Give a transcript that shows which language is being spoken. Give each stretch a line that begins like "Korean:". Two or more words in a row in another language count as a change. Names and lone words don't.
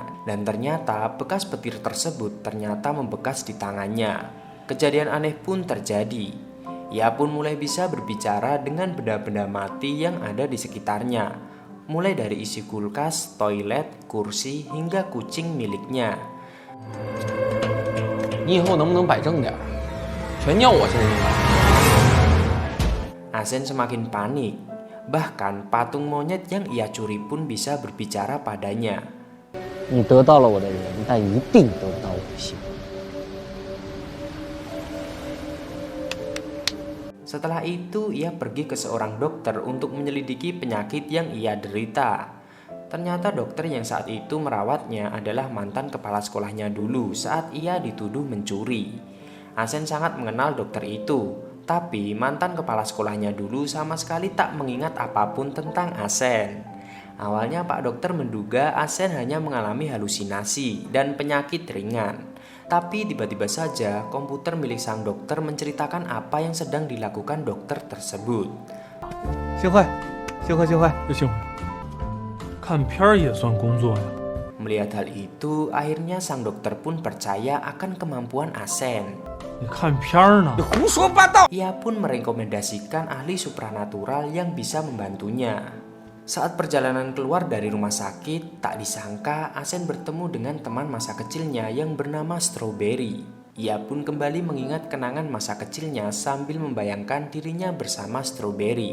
Indonesian: Dan ternyata bekas petir tersebut ternyata membekas di tangannya. Kejadian aneh pun terjadi. Ia pun mulai bisa berbicara dengan benda-benda mati yang ada di sekitarnya. Mulai dari isi kulkas, toilet, kursi, hingga kucing miliknya.
Chinese: 你以后能不能摆正点儿？全尿我身上了。
Indonesian: Asen semakin panik. Bahkan patung monyet yang ia curi pun bisa berbicara padanya.
Chinese: 你得到了我的人，但一定得不到我的心。
Indonesian: Setelah itu ia pergi ke seorang dokter untuk menyelidiki penyakit yang ia derita. Ternyata dokter yang saat itu merawatnya adalah mantan kepala sekolahnya dulu saat ia dituduh mencuri. Asen sangat mengenal dokter itu, tapi mantan kepala sekolahnya dulu sama sekali tak mengingat apapun tentang Asen. Awalnya Pak Dokter menduga Asen hanya mengalami halusinasi dan penyakit ringan. Tapi tiba-tiba saja komputer milik sang dokter menceritakan apa yang sedang dilakukan dokter tersebut.
Chinese: 幸会，幸会，幸会，又幸会。看片儿也算工作呀。
Indonesian: Melihat hal itu, akhirnya sang dokter pun percaya akan kemampuan Asen.
Chinese: 你看片儿呢？胡说八道！
Indonesian: Ia pun merekomendasikan ahli supranatural yang bisa membantunya. Saat perjalanan keluar dari rumah sakit, tak disangka Asen bertemu dengan teman masa kecilnya yang bernama Strawberry. Ia pun kembali mengingat kenangan masa kecilnya sambil membayangkan dirinya bersama Strawberry.